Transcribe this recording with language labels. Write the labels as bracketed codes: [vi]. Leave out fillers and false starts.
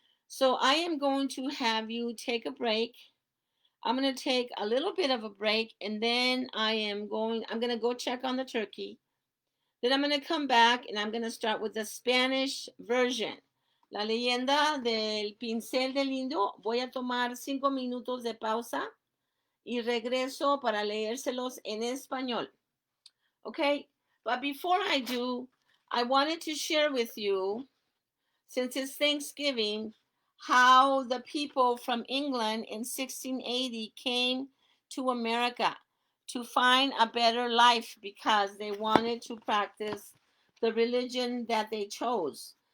[en] So I am going to have you take a break. I'm going to take a little bit of a break, and then I'm going to go check on the turkey. Then I'm going to come back and I'm going to start with the Spanish version. [es] La leyenda del pincel del indio. Voy a tomar 5 minutos de pausa y regreso para leérselos en español. [en] Okay? But before I do, I wanted to share with you, since it's Thanksgiving, how the people from England in 1680 came to America to find a better life because they wanted to practice the religion that they chose.